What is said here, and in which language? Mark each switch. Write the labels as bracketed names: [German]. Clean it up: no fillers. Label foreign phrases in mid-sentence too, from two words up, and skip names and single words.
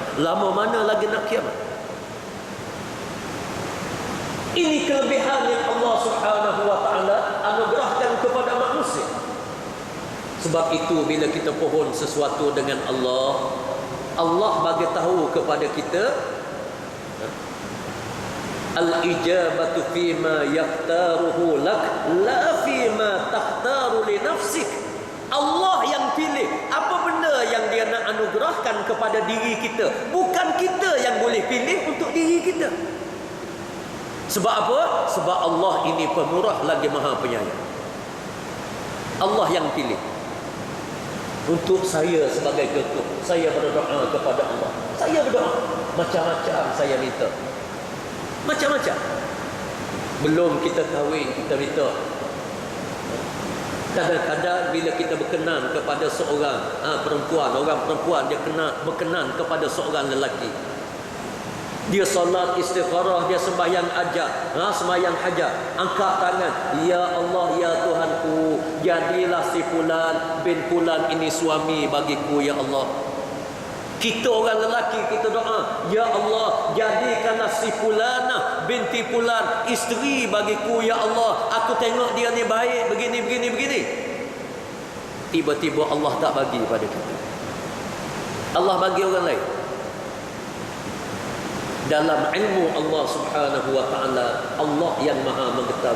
[Malay] Lama mana lagi nak kiamat? Ini kelebihan yang Allah [Arabic] Subhanahu wa taala [Malay] anugerahkan kepada manusia. Sebab itu bila kita pohon sesuatu dengan Allah, Allah bagi tahu kepada kita [Arabic] al-ijabatu fima yaktaruhu lak la fima takhtaru li nafsik. [Malay] Allah yang pilih apa benda yang dia nak anugerahkan kepada diri kita, bukan kita yang boleh pilih untuk diri kita. Sebab apa? Sebab Allah ini pemurah lagi maha penyayang. Allah yang pilih. Untuk saya sebagai ketua, saya berdoa kepada Allah. Saya berdoa macam-macam, saya minta macam-macam. Belum kita kahwin, kita minta. Kadang-kadang bila kita berkenan kepada seorang perempuan, orang perempuan dia berkenan kepada seorang lelaki, dia solat istikharah, dia sembahyang ajak, sembahyang hajat, angkat tangan, [Arabic] ya Allah, [Malay] ya Tuhanku, jadilah si fulan bin fulan ini suami bagiku, [Arabic] ya Allah. [Malay] Kita orang lelaki, kita doa, [Arabic] ya Allah, [Malay] jadikanlah si fulanah binti fulan isteri bagiku, [Arabic] ya Allah. [Malay] Aku tengok dia ni baik, begini. Tiba-tiba Allah tak bagi pada kita. Allah bagi orang lain. Dalam ilmu Allah [Arabic] Subhanahu wa taala, [Malay] Allah yang maha mengetahui.